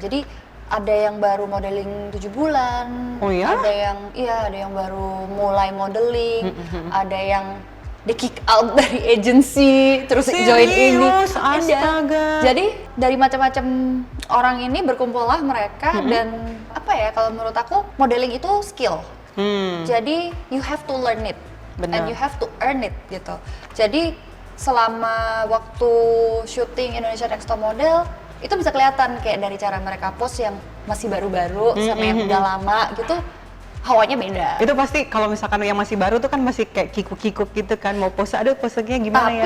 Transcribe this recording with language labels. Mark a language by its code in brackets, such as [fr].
[id] Jadi ada yang baru modeling 7 bulan, ada yang baru mulai modeling, ada yang di kick out dari agency terus join ini. Astaga. Jadi dari macam-macam orang ini berkumpullah mereka dan apa ya, kalau menurut aku modeling itu skill. Jadi [en] you have to learn it. And you have to earn it [id] gitu. Jadi selama waktu syuting Indonesia Next Top Model itu bisa kelihatan kayak dari cara mereka post yang masih baru-baru sama yang udah lama gitu, hawanya beda. Itu pasti kalau misalkan yang masih baru tuh kan masih kayak kikuk-kikuk gitu kan, mau pose, aduh posenya gimana ya.